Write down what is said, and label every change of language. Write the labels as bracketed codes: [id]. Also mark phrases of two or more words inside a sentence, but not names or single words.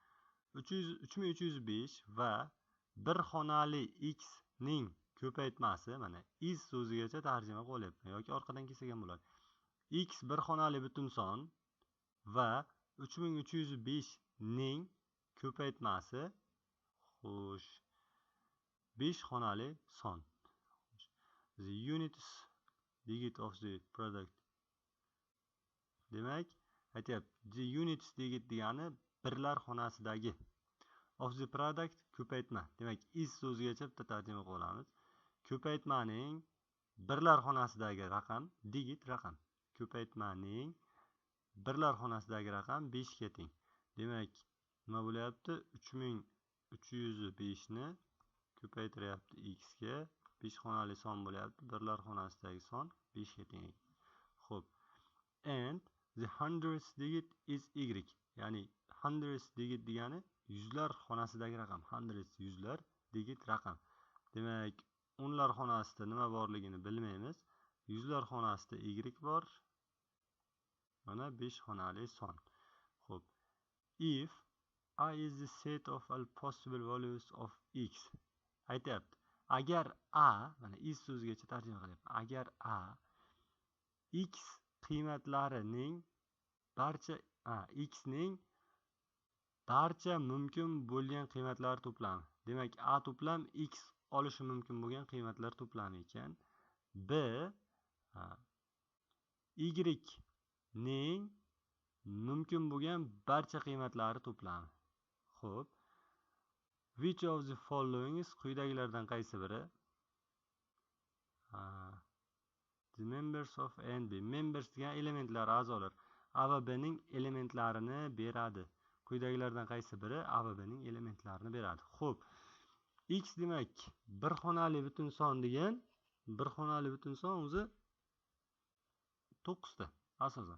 [uz] 3305 va bir xonali x ning ko'paytmasi, mana is so'zigacha tarjima qilyapman yoki orqadan kelsak ham bo'ladi. X bir xonali butun son va 3305 ning ko'paytmasi, xo'sh, 5 xonali son. [en] The units digit of the product. [uz] Demak, aytyapti, [en] the units digit [uz] degani birlar xonasidagi. [en] Of the product ko'paytma. [uz] Demak, is so'zigacha bitta tarjima qilib olamiz. Ko'paytmaning birlar xonasidagi raqam, digit raqam. Ko'paytmaning birlar xonasidagi raqam 5 ga teng. Demak, nima bo'lyapti? 3305 ni ko'paytiryapti x ga. 5 xonali son bo'lyapti. Birlar xonasidagi son 5 ga teng. Xo'p. [en] And the hundreds digit is y. [uz] Ya'ni [en] hundreds digit [uz] degani yuzlar xonasidagi raqam. Hundreds yuzlar digit raqam. Demak, o'nlar xonasida nima borligini bilmaymiz. Yuzlar xonasida y bor. Mana 5 xonali son. Xo'p. [en] If a is the set of all possible values of x. [uz] Aytyapti. Agar a, mana is so'zigacha tarjima qilyapman. Agar a x qiymatlarining barcha x ning barcha mumkin bo'lgan qiymatlari to'plami. Demak, a to'plam x olishi mumkin bo'lgan qiymatlar to'plami ekan. B y ning mumkin bo'lgan barcha qiymatlari to'plami. Xo'p. [en] Which of the following is [uz] quyidagilardan qaysi biri? [en] The members of A and B. [uz] Members degan elementlar, a'zolar. A va B ning elementlarini beradi. Quyidagilardan qaysi biri A va B ning elementlarini beradi? Xo'p. X demak, bir xonali butun son degan, bir xonali butun son o'zi 9 ta asosan.